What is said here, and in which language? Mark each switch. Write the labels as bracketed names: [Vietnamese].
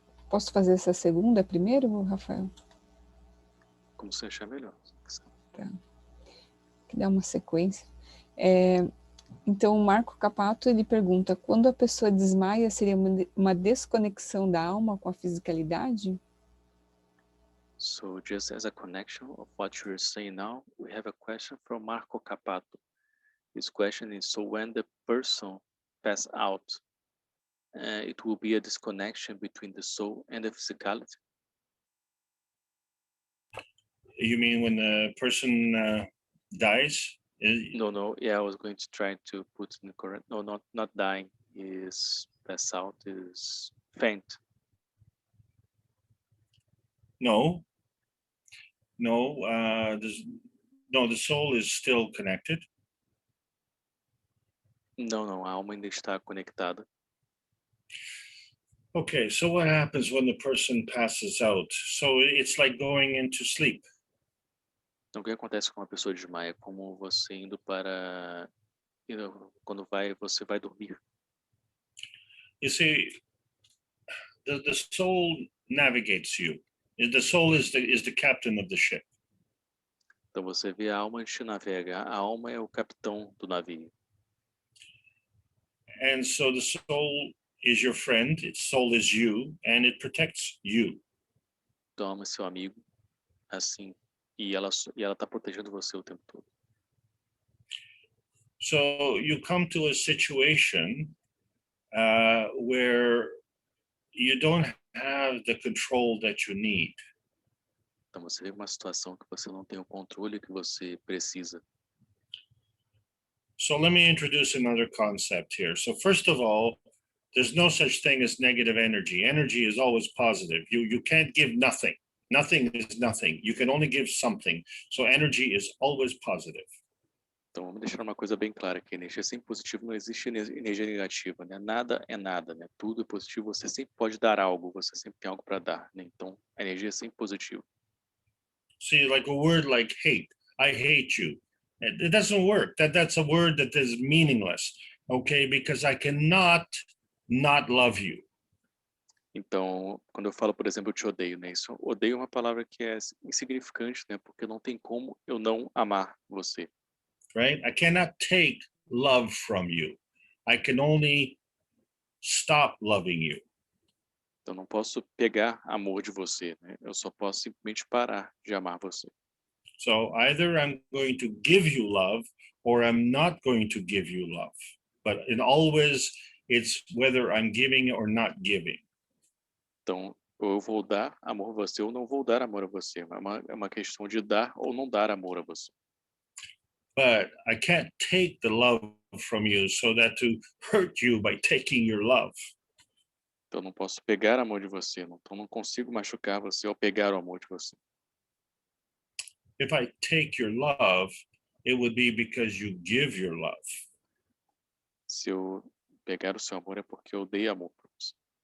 [Portuguese] Posso fazer essa segunda primeiro, Rafael? Como você achar melhor. Tá. Que dá uma sequência. Então, o Marco Capato, ele pergunta, quando a pessoa desmaia, seria uma desconexão da alma com a fisicalidade? [English] So just as a connection of what you're saying now, we have a question from Marco Capato. His question is, so when the person passes out, it will be a disconnection between the soul and the physicality? You mean when the person dies? No. Yeah, I was going to try to put in the correct. No, not dying. Is pass out, is faint. No. The soul is still connected. [Portuguese] Não, a alma ainda está conectada. [English] Okay, so what happens when the person passes out? So it's like going into sleep. [Portuguese] Então, o que acontece com uma pessoa desmaia? É como você indo para... quando você vai dormir. [English] You see, the soul navigates you. The soul is the captain of the ship. [Portuguese] Então, você vê a alma antes de navegar. A alma é o capitão do navio. [English] And so the soul is your friend, its soul is you, and it protects you. [Portuguese] Então, a alma é seu amigo, assim, e ela está protegendo você o tempo todo. [English] So you come to a situation where you don't have the control that you need. [Portuguese] Então, você vê uma situação que você não tem o controle que você precisa. [English] So let me introduce another concept here. So first of all, there's no such thing as negative energy. Energy is always positive. You can't give nothing. Nothing is nothing. You can only give something. So energy is always positive. [Portuguese] Então, vamos deixar uma coisa bem clara aqui. Energia sempre positiva, não existe energia negativa, né? Nada é nada, né? Tudo é positivo, você sempre pode dar algo, você sempre tem algo para dar, né? Então, a energia é sempre positiva. [English] See, like a word like hate. I hate you. It doesn't work. That's a word that is meaningless, okay? Because I cannot not love you. [Portuguese] Então, quando eu falo, por exemplo, eu te odeio, né? Isso, odeio é uma palavra que é insignificante, né? Porque não tem como eu não amar você. [English] Right? I cannot take love from you. I can only stop loving you. [Portuguese] Eu não posso pegar amor de você, né? Eu só posso simplesmente parar de amar você. [English] So either I'm going to give you love or I'm not going to give you love. But in always, it's whether I'm giving or not giving. [Portuguese] Então, ou eu vou dar amor a você ou não vou dar amor a você. É uma questão de dar ou não dar amor a você. [English] But I can't take the love from you so that to hurt you by taking your love. [Portuguese] Então, eu não posso pegar amor de você. Então, não consigo machucar você ou pegar o amor de você. [English] If I take your love, it would be because you give your love. [Portuguese] Se eu pegar o seu amor é porque eu dei amor para você.